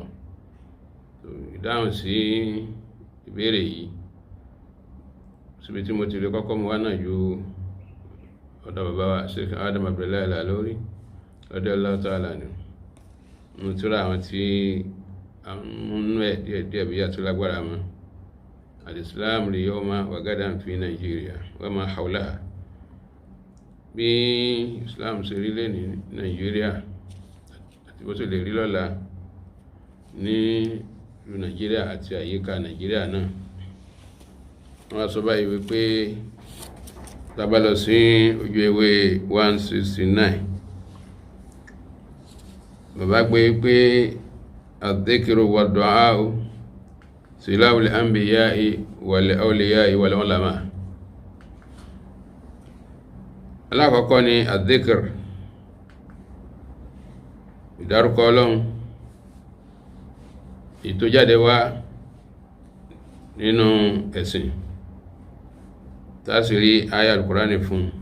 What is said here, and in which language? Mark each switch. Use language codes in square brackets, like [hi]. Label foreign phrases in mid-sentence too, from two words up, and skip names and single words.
[yo] Ìdáhùn sí ìbéèrè yìí síbi tí mo ti rí kọ́kọ́ mu wá náà ju ọ̀dọ̀ bàbá wa Sheikh Adam Abdullahi Al-Alori [ar] رضي الله تعالى عنه [yo] mo tura àwọn tí àwọn ẹ̀ díẹ̀díẹ̀ bí yàtọ̀ lágbára mọ́ [ar] الإسلام اليوم وغدا في نيجيريا وما حولها [yo] bí Islam ṣe rí lé ní Nigeria àti bó ṣe lè rí lọ́la ní ìlú Nigeria àti àyíká Nigeria náà. Wọ́n sọ báyìí wípé tá bá lọ sí ojú ewé 169 bàbá gbé pé [ar] الذكر والدعاء سلاح الأنبياء والأولياء والعلماء. [yo] Alákọ̀ọ́kọ́ ni ad-dhikr ìdárúkọ Ọlọ́run ìtójáde wá nínú ẹ̀sìn tásìrí ayà al-Qur'ani fún.